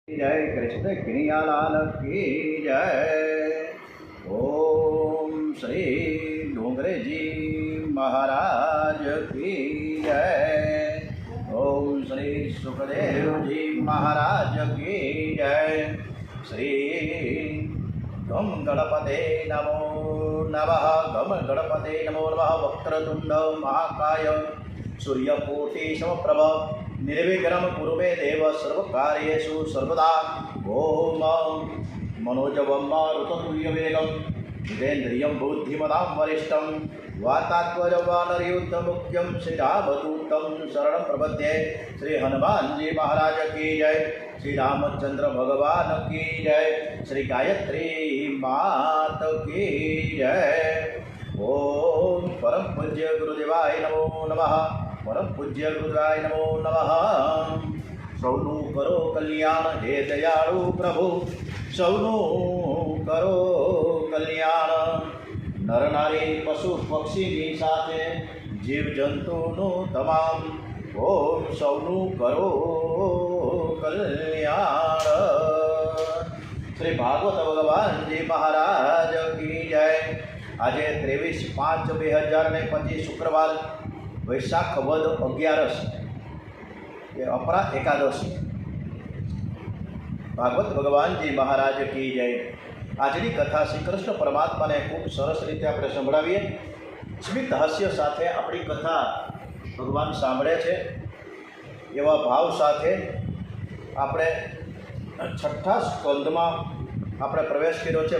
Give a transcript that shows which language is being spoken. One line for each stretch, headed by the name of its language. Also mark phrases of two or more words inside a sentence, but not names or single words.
Hindi: जय कृष्ण कन्हैयालाल की जय। ओम श्री डोंगरे जी महाराज की जय। ओम श्री सुखदेव जी महाराज की जय।
Sanskrit: श्री गम गणपते नमो नमः। गम गणपते नमो नमः। वक्रतुंड महाकाय सूर्यकोटि समप्रभ निर्विघ्नं कुरु मे देव सर्वकार्येषु सर्वदा। ओम मनोजवं मारुततुल्यवेगं जितेन्द्रियं बुद्धिमतां वरिष्ठं वातात्मजवानरयुद्धमुख्यं श्रीरामदूतं शरणं प्रपद्ये।
Hindi: श्री हनुमान जी महाराज की जय। श्री रामचंद्र भगवान की जय। श्री गायत्री मात की जय।
Sanskrit: ओम परम पूज्य गुरुदेवाय नमो नमः। परम पूज्य गुरुदेवाय नमो नमः।
Gujarati: સૌનું કરો કલ્યાણ હે દયાળુ પ્રભુ। સૌનું કરો કલ્યાણ નર નારી પશુ પક્ષી સાથે જીવ જંતુનું તમામ। ઓમ સૌનું કરો કલ્યાણ।
Hindi: श्री भागवत भगवान जी महाराज की जय।
Gujarati: આજ 23/5/2025 શુક્રવાર વૈશાખ વદ 11 અપરા એકાદશી।
Hindi: भागवत भगवान जी महाराज की जय।
Gujarati: આજની કથા શ્રી કૃષ્ણ પરમાત્માને ખૂબ સરસ રીતે આપણે સંભળાવીએ। સ્મિત હાસ્ય સાથે આપણી કથા ભગવાન સાંભળે છે એવા ભાવ સાથે આપણે છઠ્ઠા સ્કંદમાં આપણે પ્રવેશ કર્યો છે।